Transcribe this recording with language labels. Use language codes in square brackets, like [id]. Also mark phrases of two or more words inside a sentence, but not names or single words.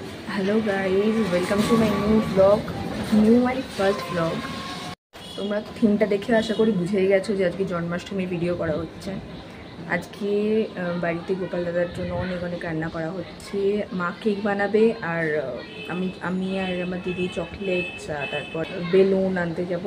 [en] Hello guys welcome to my new my first vlog. [bn] তোমরা থিমটা দেখে আশা করি বুঝেই গেছো যে আজকে জন্মাষ্টমীর ভিডিও করা হচ্ছে। আজকে বাড়িতে গোপাল দাদার জন্য অনেক অনেক রান্না করা হচ্ছে। মা কেক বানাবে আর আমি আর আমার দিদি চকলেটস তারপর বেলুন আনতে যাব।